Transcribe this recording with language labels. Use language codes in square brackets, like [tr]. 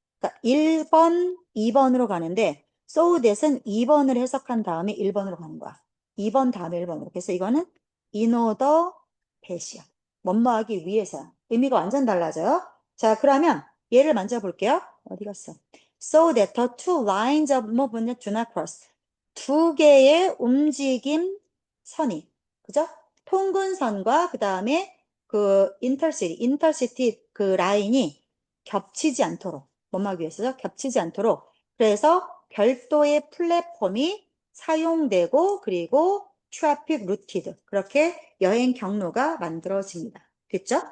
[ko] 그러니까 1번, 2번으로 가는데 so that은 2번을 해석한 다음에 1번으로 가는 거야. 2번 다음에 1번으로. 그래서 이거는 in order that이야. 뭐뭐하기 위해서. 의미가 완전 달라져요. 자, 그러면 얘를 만져볼게요. 어디 갔어? [en] So that the two lines of movement do not cross. [ko] 두 개의 움직임 선이, 그죠? 통근선과 그 다음에 그 인터시티 그 라인이 겹치지 않도록, 뭐하기 위해서죠? 겹치지 않도록. 그래서 별도의 플랫폼이 사용되고 그리고 트래픽 루티드 그렇게 여행 경로가 만들어집니다. 됐죠?